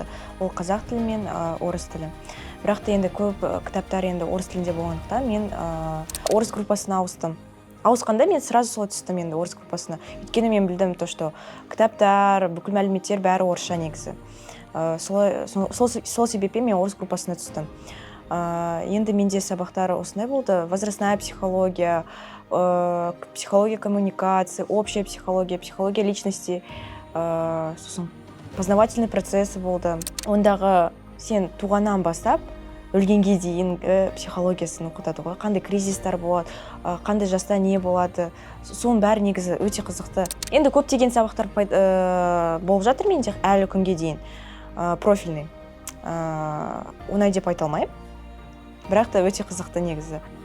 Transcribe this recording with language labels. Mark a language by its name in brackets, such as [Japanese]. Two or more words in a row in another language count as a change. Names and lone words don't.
[Kazakh] Ол қазақ тілі мен орыс тілі. Бірақ та енді көп кітаптар енді орыс тілінде болғандықтан мен орыс группасына ауыстым. Ауысқанда мен сразу солай түстім енді орыс группасына. Өйткені мен білдім [Russian] то, что [Kazakh] кітаптар, бүкіл мәліметтер бәрі орысша негізі. Сол себеппен мен орыс группасына түстім. Енді менде сабақтар осындай болды. [Russian] Возрастная психология, психология коммуникации, общая психология, психология личности, [Kazakh] сосын [Russian] познавательный процессы [Kazakh] болды. Ондағы сен туғаннан бастап өлгенге дейінгі психологиясын оқытады ғой, қандай кризистер болады, қандай жаста не болады, соның бәрі негізі өте қызықты. Енді көптеген сабақтар болып жатыр менде әлі күнге дейін, профильный, оңай деп айта алмаймын, бірақ та өте қызықты негізі.